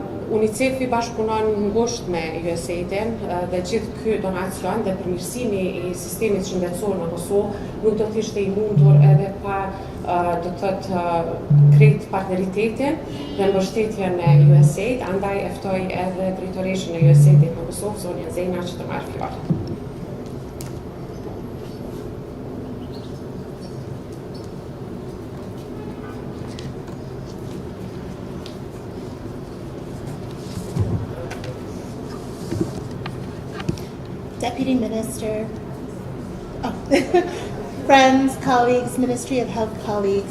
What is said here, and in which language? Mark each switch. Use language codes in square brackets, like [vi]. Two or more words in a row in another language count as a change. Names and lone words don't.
[sq] UNICEF-i bashkëpunon ngushtë me USAID-in dhe gjithë ky donacion dhe përmirësimi i sistemit shëndetësor në Kosovë nuk do të ishte i mundur edhe pa do të thotë krejt partneritetin dhe mbështetjen e USAID, andaj e ftoj edhe drejtoreshën e USAID-it në Kosovë, zonja Zena, që të marrë fjalën. [en] Deputy Minister, friends, colleagues, Ministry of Health colleagues,